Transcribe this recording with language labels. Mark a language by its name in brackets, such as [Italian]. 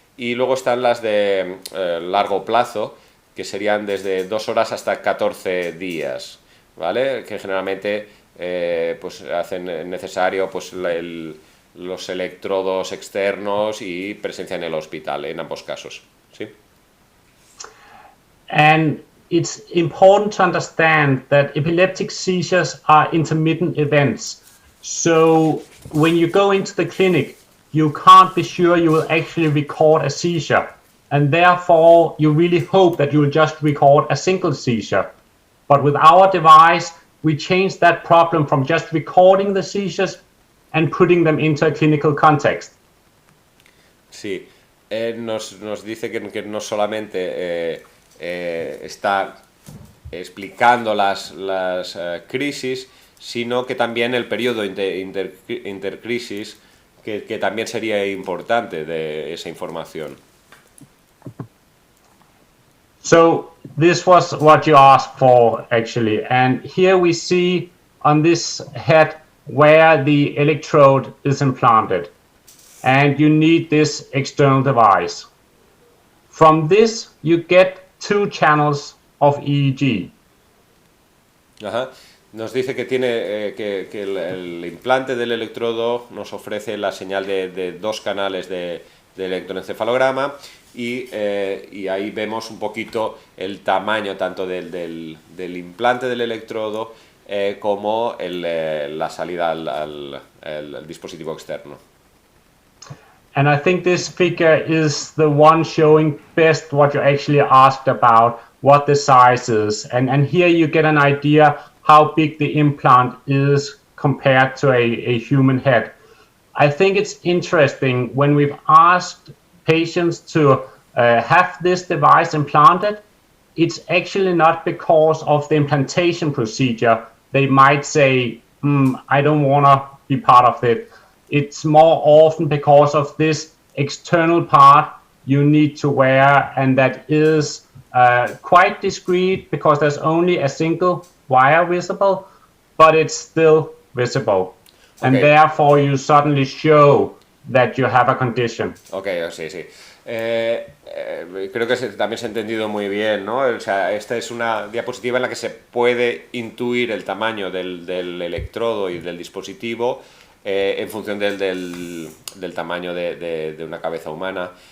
[Spanish] Y luego están las de largo plazo, que serían desde 2 horas hasta 14 días. ¿vale? Que generalmente pues hacen necesario pues los electrodos externos y presencia en el hospital, en ambos casos, ¿sí? [English] And it's important to understand that epileptic seizures are intermittent events. So when you go into the clinic, you can't be sure you will actually record a seizure. And therefore, you really hope that you will just record a single seizure. But with our device, we change that problem from just recording the seizures and putting them into a clinical context. [Spanish] Sí, nos dice que no solamente está explicando las crisis, sino que también el periodo intercrisis, que también sería importante de esa información. [English] So this was what you asked for, actually. And here we see on this head where the electrode is implanted. And you need this external device. From this, you get 2 channels of EEG. Ajá. [Spanish] Nos dice que tiene que el implante del electrodo nos ofrece la señal de 2 canales de electroencefalograma y ahí vemos un poquito el tamaño tanto del implante del electrodo como la salida al dispositivo externo. [English] And I think this figure is the one showing best what you actually asked about, what the size is. And here you get an idea how big the implant is compared to a human head. I think it's interesting when we've asked patients to have this device implanted, it's actually not because of the implantation procedure. They might say, I don't want to be part of it. It's more often because of this external part you need to wear, and that is quite discreet because there's only a single wire visible, but it's still visible. Okay. And therefore you suddenly show that you have a condition. [Spanish] Okay, sí, sí. Creo que también se ha entendido muy bien, ¿no? O sea, esta es una diapositiva en la que se puede intuir el tamaño del electrodo y del dispositivo en función del tamaño de una cabeza humana.